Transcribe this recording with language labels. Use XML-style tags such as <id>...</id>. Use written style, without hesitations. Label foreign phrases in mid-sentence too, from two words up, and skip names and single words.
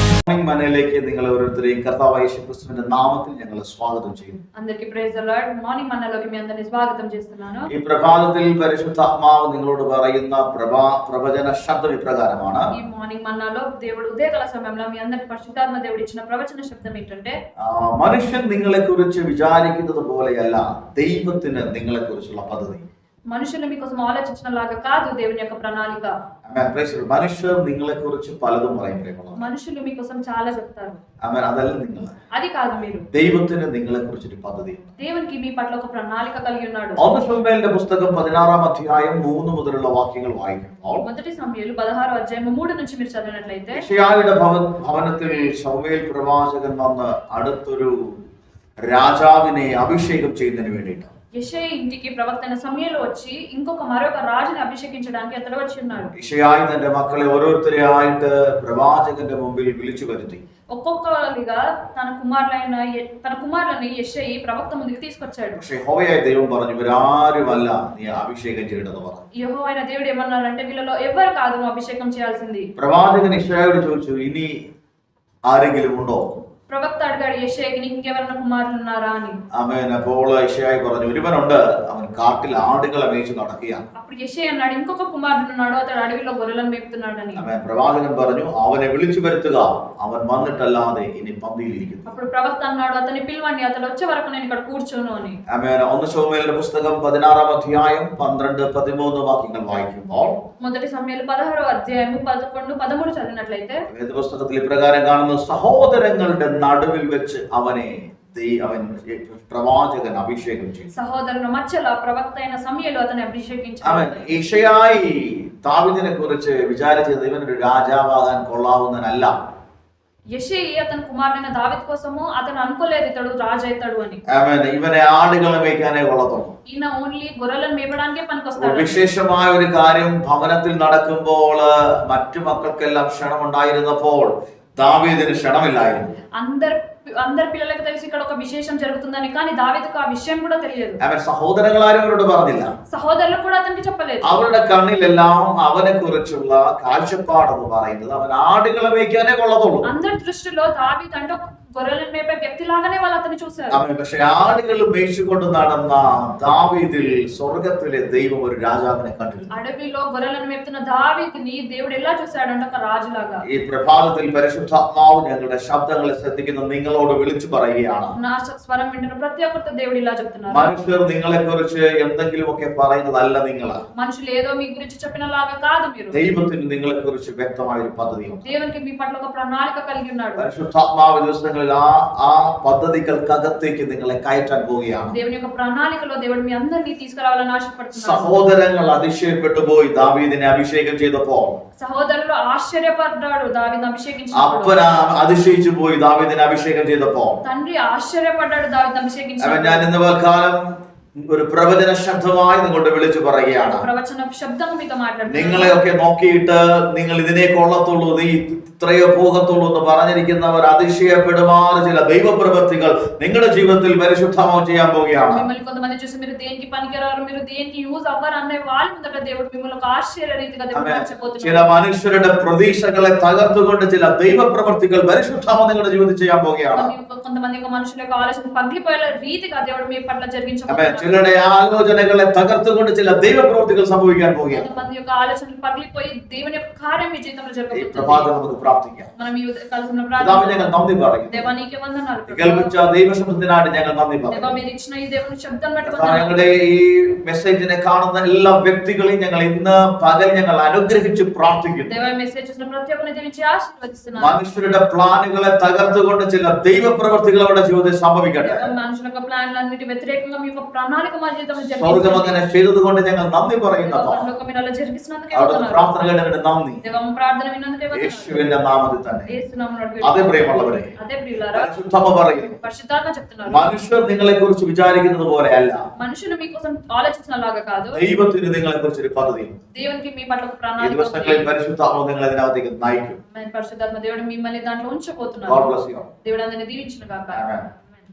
<ml>മനയിലേക്ക് നിങ്ങൾ ഓരോരുത്തരെയും കർത്താവായ യേശുക്രിസ്തുവിന്റെ നാമത്തിൽ ഞങ്ങൾ സ്വാഗതം ചെയ്യുന്നു.</ml> <te>అందరికీ</te> <en>Praise the Lord.</en> <te>మార్నింగ్ మన్నాలోకి మీ అందరిని స్వాగతం చేస్తున్నాను.</te> <ml>ഈ പ്രഭാതത്തിൽ പരിശുദ്ധാത്മാവ് നിങ്ങളോട് പറയുന്ന പ്രവചന ശബ്ദം ഇപ്രകാരമാണ്.</ml> <te>ఈ మార్నింగ్ మన్నాలో దేవుడు ఉదయకాల సమయంలో మీ అందరికి పరిశుద్ధాత్మ దేవుడు ఇచ్చిన ప్రవచన శబ్దం ఏంటంటే,</te> <ml>മനുഷ്യൻ നിങ്ങളെക്കുറിച്ച് വിചാരിക്കുന്നത് പോലെയല്ല ദൈവത്തിന് നിങ്ങളെക്കുറിച്ചുള്ള പദ്ധതി.</ml> <te>మనుషులు మీకోసం ఆలోచించినలాగా కాదు దేవుని యొక్క ప్రణాళిక.</te> <ml>മനുഷ്യർ നിങ്ങളെക്കുറിച്ച് പലതും പറയും.</ml> <te>మనుషులు మీకోసం చాలా చెప్తారు.</te> <ml>അതല്ല നിങ്ങൾ,</ml> <te>అది కాదు మీరు.</te> <ml>ദൈവത്തിന് നിങ്ങളെക്കുറിച്ചൊരു പദ്ധതി.</ml> <te>దేవునికి మీ పట్ల ఒక ప్రణాళిక కలిగి ఉన్నాడు.</te> <ml>ഒന്ന് ശമൂവേലിന്റെ പുസ്തകം 16-ാം അധ്യായം 3 മുതലുള്ള വാക്യങ്ങൾ വായിക്കുമ്പോൾ,</ml> <te>మొదటి సమూయేలు 16వ అధ్యాయం 3 నుంచి మీరు చదివినట్లయితే,</te> <ml>യെശയ്യായുടെ ഭവനത്തിൽ ശമൂവേൽ പ്രവാചകൻ വന്ന് അടുത്തൊരു രാജാവിനെ അഭിഷേകം ചെയ്യുന്നതിന് വേണ്ടിയിട്ട്</ml> <te>యెషయా ఇంటికి ప్రవక్త అయిన సమూయేలు వచ్చి మరొక రాజుని అభిషేకించడానికి అతడు వచ్చి ఉన్నాడు.</te> <ml>യെശയ്യായി തന്റെ മക്കളെ ഓരോരുത്തരെയായിട്ട് പ്രവാചകന്റെ മുമ്പിൽ വിളിച്ചു വരുത്തി.</ml> <te>ఒక్కొక్కరిగా తన కుమారులని యెషయి ప్రవక్త ముందుకు తీసుకొచ్చాడు.</te> <ml>പക്ഷേ യഹോവയായ ദൈവം പറഞ്ഞു, ഇവരാരുമല്ല നീ అభిషేകം ചെയ്യേണ്ടതെന്ന് പറഞ്ഞു.</ml> <te>యెహోవా అయిన దేవుడు ఏమన్నారంటే, వీళ్ళలో ఎవరు కాదు నువ్వు అభిషేకం చేయాల్సింది.</te> <ml>പ്രവാചകൻ യെശയ്യായോട് ചോദിച്ചു, ഇനി ആരെങ്കിലും ഉണ്ടോ?</ml> <te>ప్రవక్త అడిగాడు యెషయాకి, నీకు ఇంకెవరైనా కుమారులు ఉన్నారా అని.</te> <ml>ആമേൻ. അപ്പോൾ യെശയ്യായി പറഞ്ഞു, ഒരുവനുണ്ട്, അവൻ കാട്ടിൽ ആടുകളെ മേയിച്ചു നടക്കുകയാണ്.</ml> <te>అప్పుడు యెషయా అన్నాడు, ఇంకొక కుమారుడు ఉన్నాడు, అతడు అడవిలో గొర్రెలను మేపుతున్నాడని.</te> <ml>ആമേൻ. പ്രവാചകൻ പറഞ്ഞു, അവനെ വിളിച്ചു വരുത്തുക, അവൻ വന്നിട്ടല്ലാതെ ഇനി പന്തിയിൽ ഇരിക്കുന്നു.</ml> <te>అప్పుడు ప్రవక్త అన్నాడు, అతని పిలవండి, అతడు వచ్చే వరకు నేను ఇక్కడ కూర్చోను అని.</te> <ml>ആമേൻ. ഒന്ന് ശമൂവേലിന്റെ പുസ്തകം 16-ാം അധ്യായം 12-13 വാക്യങ്ങൾ വായിക്കുമ്പോൾ,</ml> <te>మొదటి సమూయేలు 16వ అధ్యాయం 11-13 చదివినట్లయితే,</te> <ml>വേദപുസ്തകത്തിൽ ഇപ്രകാരം കാണുന്നു, സഹോദരങ്ങളുടെ നടുവിൽ വെച്ച് അവൻ പ്രവാചകൻ അഭിഷേകം ചെയ്തു.</ml> <te>సహోదరుల మధ్యలో ప్రవక్త అయిన సమూయేలు అతన్ని అభిషేకించాడు.</te> <ml>അവൻ യെശയ്യായി ദാവീദിനെ കുറിച്ച് വിചാരിച്ചത് ഇവനൊരു രാജാവാകാൻ കൊള്ളാവുന്നവനല്ല.</ml> <te>యెషయి అతని కుమారుడైన దావీదు కోసము అతను అనుకోలేదు ఇతడు రాజు అవుతాడు అని.</te> <ml>ആമേൻ. ഇവനെ ആടുകളെ മേയ്ക്കാനേ കൊള്ളത്തുള്ളൂ.</ml> <te>ఈయన ఓన్లీ గొర్రెలను మేపడానికే పనికొస్తాడు.</te> <ml>വിശേഷമായ ഒരു കാര്യം ഭവനത്തിൽ നടക്കുമ്പോൾ മറ്റു മക്കൾക്കെല്ലാം ക്ഷണമുണ്ടായിരുന്നപ്പോൾ ദാവീദിന് ക്ഷണമില്ലായിരുന്നു.</ml> <te>అందరి పిల్లలకు తెలిసి ఇక్కడ ఒక విశేషం జరుగుతుందని, కానీ దావీదుకు ఆ విషయం కూడా తెలియదు.</te> <ml>അവൻ സഹോദരങ്ങളാരും അവരോട് പറഞ്ഞില്ല.</ml> <te>సహోదరులు కూడా అతనికి చెప్పలేదు.</te> <ml>അവരുടെ കണ്ണിലെല്ലാം അവനെ കുറിച്ചുള്ള കാഴ്ചപ്പാടെന്ന് പറയുന്നത് അവൻ ആടുകളെ മേയ്ക്കാനേ കൊള്ളത്തുള്ളൂ.</ml> <te>అందరి దృష్టిలో దావీదు అంటే గొర్రెలను మేపే వ్యక్తిలాగానే వాళ్ళు అతన్ని చూశారు.</te> <ml>പക്ഷെ ആടുകൾ മേയിച്ചുകൊണ്ട് നടന്ന ദാവീദിൽ സ്വർഗത്തിലെ ദൈവം ഒരു രാജാവിനെ കണ്ടിരുന്നു.</ml> <te>అడవిలో గొర్రెలను మేపుతున్న దావీదుని దేవుడు ఎలా చూశాడంటే ఒక రాజులాగా.</te> <ml>ഈ പ്രഭാതത്തിൽ പരിശുദ്ധാത്മാവ് ഞങ്ങളുടെ ശബ്ദങ്ങളെ ശ്രദ്ധിക്കുന്ന നിങ്ങളോട് വിളിച്ചു പറയുകയാണ്,</ml> <te>నా స్వరం వింటున్న ప్రతి ఒక్కరితో దేవుడు ఇలా చెప్తున్నారు,</te> <ml>മനുഷ്യർ നിങ്ങളെ കുറിച്ച് എന്തെങ്കിലുമൊക്കെ പറയുന്നതല്ല നിങ്ങൾ.</ml> <te>మనుషులు ఏదో మీ గురించి చెప్పినలాగా కాదు మీరు.</te> <ml>ദൈവത്തിന് നിങ്ങളെ കുറിച്ച് വ്യക്തമായ ഒരു പദ്ധതിയുണ്ട്.</ml> <te>దేవునికి మీ పట్ల ఒక ప్రణాళిక కలిగి ఉన్నాడు.</te> <ml>പരിശുദ്ധാത്മാവ് ദിവസങ്ങളിൽ ആ പദ്ധതികൾക്കകത്തേക്ക് നിങ്ങളെ കയറ്റാൻ പോവുകയാണ്.</ml> <te>దేవుని యొక్క ప్రణాళికలో దేవుడు మీ అందరినీ తీసుకురావాలని ఆశపడుతున్నాడు.</te> <ml>സഹോദരങ്ങൾ അതിശയപ്പെട്ടു പോയി ദാവീദിനെ അഭിഷേകം ചെയ്തപ്പോൾ.</ml> <te>సహోదరులు ఆశ్చర్యపడ్డాడు దావీదుని అభిషేకించినప్పుడు.</te> <ml>അപ്പൻ അതിശയിച്ചു പോയി ദാവീദിനെ അഭിഷേകം ചെയ്തപ്പോൾ.</ml> <te>తండ్రి ఆశ్చర్యపడ్డాడు దావీదుని అభిషేకించినప్పుడు.</te> <ml>ഞാൻ ഇന്ന് പൽക്കാലം ഒരു പ്രവചന ശബ്ദമായി നിങ്ങളോട് വിളിച്ചു പറയുകയാണ്,</ml> <te>ప్రవచన శబ్దం మీతో మాట్లాడుతున్నాడు.</te> <ml>നിങ്ങളെയൊക്കെ നോക്കിയിട്ട് നിങ്ങൾ ഇതിനെ കൊള്ളത്തുള്ളൂ, നീ ഇത്രയോ പോകത്തുള്ളൂ എന്ന് പറഞ്ഞിരിക്കുന്നവർ അതിശയപ്പെടുമാറ് ചില ദൈവപ്രവൃത്തികൾ നിങ്ങളുടെ ജീവിതത്തിൽ പരിശുദ്ധമായി ചെയ്യാൻ പോവുകയാണ്.</ml> <te>మిమ్మల్ని కొంతమంది చూసి మీరు దేనికి పనికిరారు, మీరు దేనికి యూజ్ అవ్వరు అనే వాళ్ళ ముందట దేవుడు మిమ్మల్ని ఒక ఆశ్చర్య రీతిగా దేవుడు మార్చబోతున్నాడు.</te> <ml>ചില മനുഷ്യരുടെ പ്രതീക്ഷകളെ തകർത്തുകൊണ്ട് ചില ദൈവപ്രവൃത്തികൾ പരിശുദ്ധമായി നിങ്ങളുടെ ജീവിതത്തിൽ ചെയ്യാൻ പോവുകയാണ്.</ml> <te>కొంతమంది మనుషుల యొక్క ఆలోచన పగిలిపోయే రీతిగా దేవుడు మీ పట్ల జరిగించబోతున్నాడు.</te> <ml>ചിലരുടെ ആലോചനകളെ തകർത്തുകൊണ്ട് ചില ദൈവപ്രവൃത്തികൾ സംഭവിക്കാൻ പോവുകയാണ്.</ml> <te>కొంతమంది యొక్క ఆలోచనలు పగిలిపోయి దేవుని యొక్క కార్యం మీ జీవితంలో జరగబోతుంది.</te> <ml>പ്രഭാതം നമുക്ക് പ്രാർത്ഥിക്കാം.</ml> <te>మనం ఈ కాలంలో</te> <ml>പിതാവേ, ഞങ്ങൾ നന്ദി പറയുന്നു.</ml> <te>దేవా నీకే వందనాలు.</te> <ml>കേൾപ്പിച്ച ദൈവശബ്ദത്തിനായിട്ട് ഞങ്ങൾ നന്ദി</ml> <te>దేవా</te> <ml>പറയുന്നു.</ml> <te>మీరు ఇచ్చిన ఈ దేవుని శబ్దం బట్టి వందనాలు.</te> <ml>ഞങ്ങളുടെ ഈ മെസ്സേജിനെ കാണുന്ന എല്ലാ വ്യക്തികളെയും ഞങ്ങൾ ഇന്ന് പകൽ ഞങ്ങൾ അനുഗ്രഹിച്ച് പ്രാർത്ഥിക്കുന്നു.</ml> <te>దేవా మెసేజ్ చేసిన ప్రతి ఒక్కరిని దీవించి ఆశీర్వదిస్తున్నాను.</te> <ml>മനുഷ്യരുടെ പ്ലാനുകളെ തകർത്തുകൊണ്ട് ചില ദൈവപ്രവൃത്തികൾ അവരുടെ ജീവിതത്തിൽ സംഭവിക്കട്ടെ.</ml> <te>మనుషుల యొక్క ప్లాన్లన్నిటి వ్యతిరేకంగా మీ యొక్క ప్రణాళిక మా జీవితంలో</te> <ml>സ്വർഗം</ml> <te>జరిగించండి.</te> <ml>അങ്ങനെ ചെയ്തതുകൊണ്ട് ഞങ്ങൾ നന്ദി പറയുന്നു.</ml> <te>పరలోకం మీరు అలా జరిగిస్తున్నందుకే</te> <ml>അവിടുത്തെ</ml> <te>వందనాలు.</te> <ml>പ്രാർത്ഥന കേട്ടതിന് നന്ദി.</ml> <te>దేవా మా ప్రార్థన విన్నందుకే వందనాలు.</te> <ml>യേശുവിന്റെ നാമത്തിൽ തന്നെ.</ml> <te>యేసు నామములో</te> <ml>അതേ പ്രിയമുള്ളവരെ,</ml> <te>అదే ప్రియులారా,</te> <ml>പരിശുദ്ധമ്മ പറയുന്നു,</ml> <te>పరిశుద్ధాత్మ చెప్తున్నారు,</te> <ml>മനുഷ്യർ നിങ്ങളെ കുറിച്ച് വിചാരിക്കുന്നത് പോലെയല്ല,</ml> <te>మనుషులు మీకోసం ఆలోచించినలాగా కాదు,</te> <ml>ദൈവത്തിന് നിങ്ങളെ കുറിച്ച് ഒരു പദ്ധതിയുണ്ട്.</ml> <te>దేవునికి మీ పట్ల ఒక</te> <ml>ഈ</ml> <te>ప్రణాళిక</te> <ml>ദിവസങ്ങളിൽ</ml> <te>ఉంది.</te> <ml>പരിശുദ്ധാത്മ നിങ്ങളെ അതിനകത്തേക്ക് നയിക്കും.</ml> <te>పరిశుద్ధాత్మ దేవుడు మిమ్మల్ని దాంట్లో ఉంచబోతున్నారు.</te> <en>God bless you.</en> <te>దేవుడు అందరిని దీవించును గాక.</te> <en>Amen.</en>